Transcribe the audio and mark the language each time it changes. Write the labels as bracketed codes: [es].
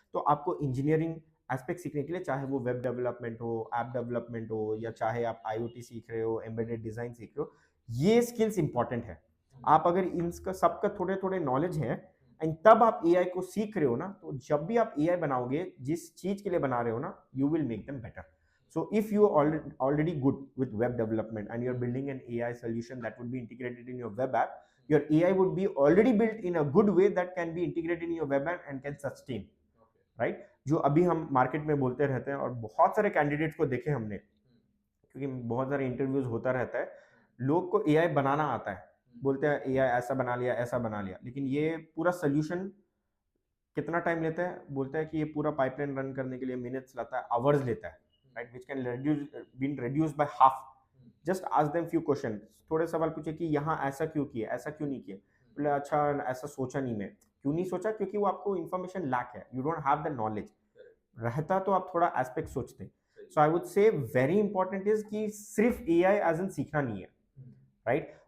[hi] तो आपको engineering aspect सीखने के लिए, चाहे वो वेब डेवलपमेंट हो, ऐप डेवलपमेंट हो, या चाहे आप आईओटी सीख रहे हो, एम्बेडेड डिजाइन सीख रहे हो, ये स्किल्स इंपॉर्टेंट है। आप अगर इनका सबका थोड़े थोड़े नॉलेज है एंड तब आप एआई को सीख रहे हो ना, तो जब भी आप एआई बनाओगे, जिस चीज के लिए बना रहे हो ना, [en] You will make them better. So if you are already good with web development and you're building an AI solution that would be integrated in your web app, your AI would be already built in a good way that can be integrated in your web app and can sustain, right? [hi] जो अभी हम market में बोलते रहते हैं, और बहुत सारे कैंडिडेट्स को देखे हमने, क्योंकि बहुत सारे इंटरव्यूज होता रहता है, लोग को एआई बनाना आता है, बोलते हैं एआई ऐसा बना लिया, ऐसा बना लिया, लेकिन ये पूरा सोल्यूशन कितना टाइम लेता है, बोलता है कि ये पूरा पाइपलाइन रन करने के लिए मिनट्स लेता है, आवर्स लेता है, right? [en] Which can been reduced by half. Just ask them few questions, [hi] थोड़े सवाल पूछे कि यहाँ ऐसा क्यों किया, ऐसा क्यों नहीं किया, बोले अच्छा ऐसा सोचा नहीं मैं, क्यों नहीं सोचा? क्योंकि वो आपको इन्फॉर्मेशन लैक है, [en] You don't have the knowledge. [hi] रहता तो आप थोड़ा एस्पेक्ट सोचते। [en] so I would say very important is [hi] कि सिर्फ एआई एज इन सीखना नहीं है, [en] Right?